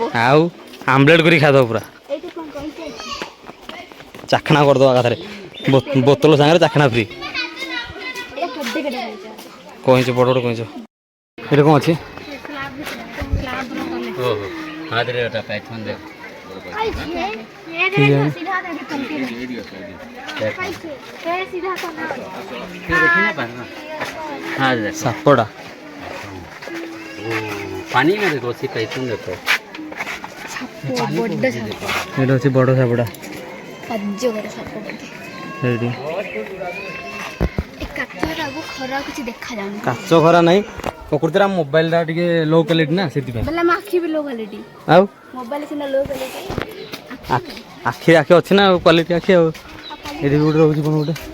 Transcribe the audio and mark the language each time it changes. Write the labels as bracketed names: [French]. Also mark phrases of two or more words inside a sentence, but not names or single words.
[Odia] ଆଉ ଆମ୍ଲେଟ୍ କରି ଖାଇଦେବ ପୁରା ଚାଖଣା କରିଦେବା ଏକାଥରେ ବୋତଲ ସାଙ୍ଗରେ ଚାଖଣା ଫ୍ରି କଇଁଛ ବଡ଼ ବଡ଼ କଇଁଛ ଏଇଟା କ'ଣ ଅଛି ସାପଟା [Hindi] पानी में देखो [English] sea python [Hindi] देखो [Odia] ଏଇଟା ଅଛି ବଡ଼ ସାପଟା ଏଇଠି କାଚ ଖରା ନାହିଁ ପ୍ରକୃତିରେ ଆମ ମୋବାଇଲଟା ଟିକେ [English] low quality [Odia] ନା ସେଥିପାଇଁ ଆଉ ଆଖି ଆଖି ଅଛି ନା କ୍ୱାଲିଟି ଆଖି ଆଉ ଏଠି ବି ଗୋଟେ ରହୁଛି କ'ଣ ଗୋଟେ